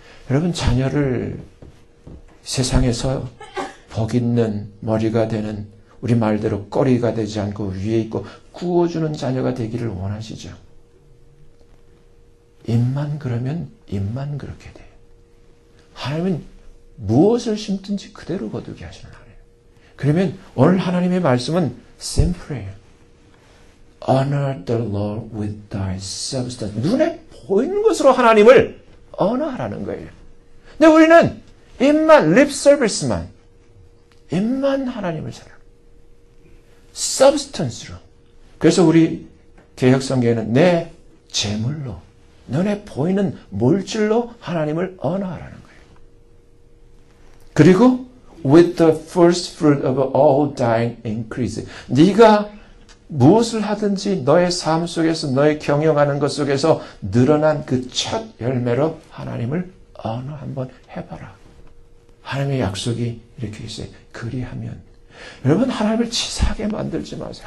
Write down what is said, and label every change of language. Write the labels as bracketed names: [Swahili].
[Korean] 여러분 자녀를 세상에서 복 있는 머리가 되는 우리 말대로 꼬리가 되지 않고 위에 있고 구워주는 자녀가 되기를 원하시죠. 입만 그러면 입만 그렇게 돼요. 하나님은 무엇을 심든지 그대로 거두게 하시는 하나님. 그러면 오늘 하나님의 말씀은 simple해요. [English] Honor the Lord with thy substance. [Korean] 눈에 보이는 것으로 하나님을 언어하라는 거예요. 근데 우리는 입만, lip service만, 입만 하나님을 사랑. substance로. 그래서 우리 개혁성경에는 내 재물로, 눈에 보이는 물질로 하나님을 언어하라는 거예요. [English] 그리고 with the first fruit of all thine increase. [Korean] 네가 무엇을 하든지 너의 삶 속에서 너의 경영하는 것 속에서 늘어난 그 첫 열매로 하나님을 언어 한번 해봐라. 하나님의 약속이 이렇게 있어요. 그리하면 여러분 하나님을 치사하게 만들지 마세요.